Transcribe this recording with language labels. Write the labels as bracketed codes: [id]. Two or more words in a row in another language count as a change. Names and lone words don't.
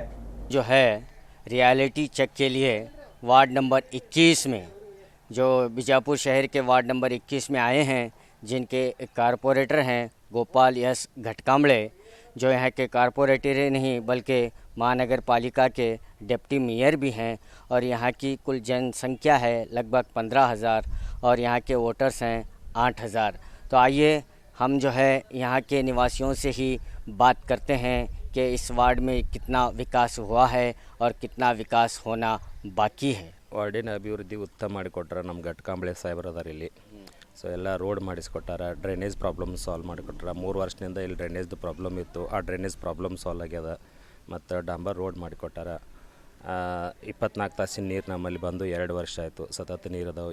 [hi] जो है [en] reality check [hi] के लिए वार्ड नंबर 21 में, जो बीजापुर शहर के वार्ड नंबर 21 में आए हैं, जिनके कारपोरेटर हैं गोपाल यस घटकांबळे, जो यहाँ के कारपोरेटर ही नहीं बल्कि महानगर पालिका के [en] deputy mayor [hi] भी हैं, और यहाँ की कुल जनसंख्या है लगभग 15,000 और यहाँ के वोटर्स हैं 8,000। तो आइए हम जो है यहाँ के निवासियों से ही बात करते हैं कि इस वार्ड में कितना विकास हुआ है और कितना विकास होना बाकी है। [kn] ವಾರ್ಡಿನ ಅಭಿವೃದ್ಧಿ ಉತ್ತಮ ಮಾಡಿಕೊಟ್ಟಾರ ನಮ್ಮ ಘಟಕಾಂಬಳೆ ಸಾಹೇಬ್ರು ಅದಾರ ಇಲ್ಲಿ. ಸೊ ಎಲ್ಲ ರೋಡ್ ಮಾಡಿಸ್ಕೊಟ್ಟಾರ, [en] drainage problem solve [kn] ಮಾಡಿಕೊಟ್ಟಾರ. 3 ವರ್ಷದಿಂದ ಇಲ್ಲಿ ಡ್ರೈನೇಜ್ದು ಪ್ರಾಬ್ಲಮ್ ಇತ್ತು, ಆ [en] drainage problem solve [kn] ಆಗ್ಯದ. ಮತ್ತು ಡಾಂಬರ್ ರೋಡ್ ಮಾಡಿಕೊಟ್ಟಾರ. 24 ತಾಸಿನ ನೀರು ನಮ್ಮಲ್ಲಿ ಬಂದು 2 ವರ್ಷ ಆಯಿತು. ಸತತ ನೀರು ಅದಾವೆ.